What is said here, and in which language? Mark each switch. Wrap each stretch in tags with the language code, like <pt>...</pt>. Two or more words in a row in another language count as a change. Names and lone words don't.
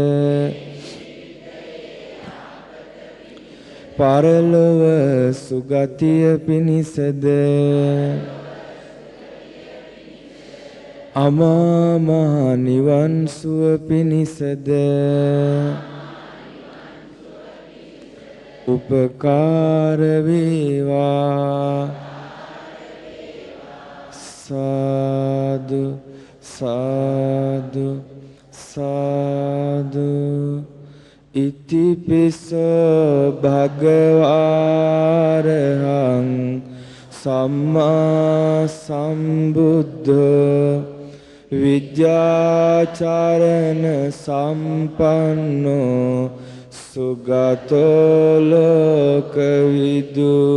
<si>පරලොව සුගතිය පිණිසද අමා මහ නිවන් සුව පිණිසද උපකාර වේවා. සාදු සාදු සාදු.</si> <pi>ඉතිපිසෝ භගවාරහං සම්මා සම්බුද්ධෝ විද්‍යාචරණ සම්පන්නෝ සුගතෝ ලෝකවිදු</pi>